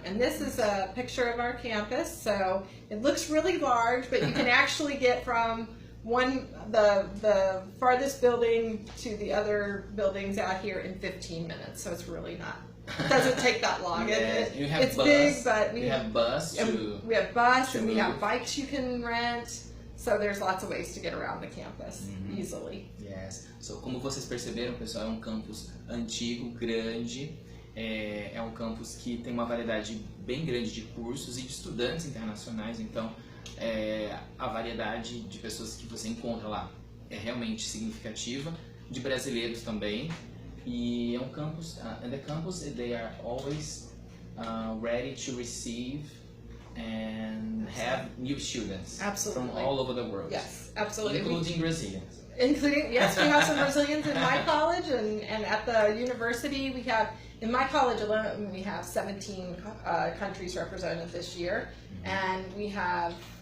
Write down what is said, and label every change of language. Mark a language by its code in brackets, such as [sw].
[en] And this is a picture of our campus. So it looks really large, but you can actually get from the farthest building to the other buildings out here in 15 minutes. So it's really not, it doesn't take that long. It's bus, big, but we have bus and we have bikes you can rent. So there's lots of ways to get around the campus easily. Yes. [pt] So como vocês perceberam, pessoal, é um campus antigo, grande. É um campus que tem uma variedade bem grande de cursos e de estudantes internacionais, então a variedade de pessoas que você encontra lá é realmente significativa, de brasileiros também, e é um campus, [en] and the campus they are always ready to receive and have new students from all over the world. Yes, absolutely. Including Brazilians. Yes, we have some Brazilians in my college, and at the university we have, in my college alone, we have 17 countries represented this year, and we have